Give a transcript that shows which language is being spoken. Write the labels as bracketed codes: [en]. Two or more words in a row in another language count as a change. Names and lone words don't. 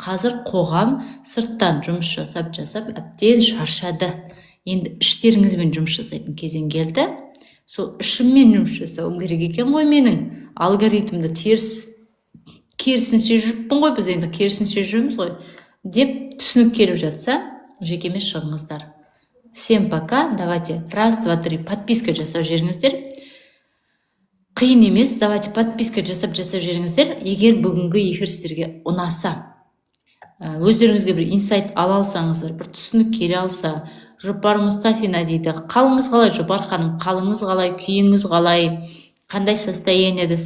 [kk] Қазір қоғам сырттан жұмыс жасап әбден шаршады. Енді іштеріңізбен жұмыс жасайтын кезең келді. Сол ішіммен жұмыс жасауым керек екен ғой менің. Алгоритмді керісінше жүріппін ғой, біз енді керісінше жүрміз ғой деп түсінік келіп жатса, жекеме шығыңыздар. [ru] Всем пока. Давайте 1, 2, 3 подписка [kk] жасап жіберіңіздер. Қиын емес, [ru] давайте подписка [kk] жасап жіберіңіздер. Егер бүгінгі эфир сіздерге ұнаса, өздеріңізге бір инсайт ала алсаңыздар, бір түсінік келе алса, Жұпар Мұстафина дейді. Қалыңыз қалай, Жұпар ханым? Қалыңыз қалай, күйіңіз қалай, қандай состояниедесіз?